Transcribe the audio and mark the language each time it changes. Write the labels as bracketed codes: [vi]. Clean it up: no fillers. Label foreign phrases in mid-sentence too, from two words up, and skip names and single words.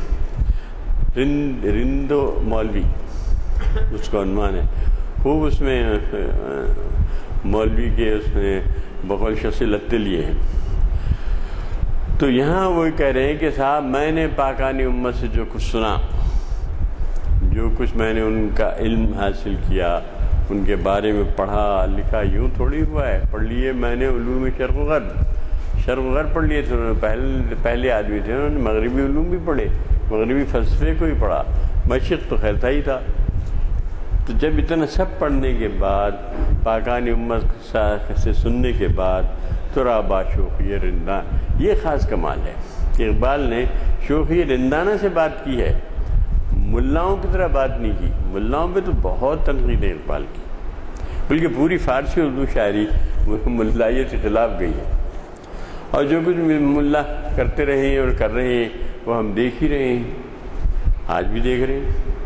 [ur] رندو مولوی اس کا عنوان ہے خوب اس میں مولوی کے اس نے بقول شخص لتے لیے ہیں تو یہاں وہ کہہ رہے ہیں کہ صاحب میں نے پاکانی امت سے جو کچھ سنا جو کچھ میں نے ان کا علم حاصل کیا ان کے بارے میں پڑھا لکھا یوں تھوڑی ہوا ہے پڑھ لیے میں نے علوم شرق و غرب پڑھ لیے تھے انہوں نے پہلے آدمی تھے انہوں نے مغربی علوم بھی پڑھے مغربی فلسفے کو بھی پڑھا مشرق تو خیرتا ہی تھا تو جب اتنا سب پڑھنے کے بعد پاکانی امت سے سننے کے بعد [fa] ترا با شوخی رندان [ur] یہ خاص کمال ہے کہ اقبال نے شوخی رندانہ سے بات کی ہے ملاؤں کی طرح بات نہیں کی ملاؤں پہ تو بہت تنقید ہے اقبال کی بلکہ پوری فارسی اردو شاعری ملائیت کے خلاف گئی ہے اور جو کچھ ملا کرتے رہے ہیں اور کر رہے ہیں وہ ہم دیکھ ہی رہے ہیں آج بھی دیکھ رہے ہیں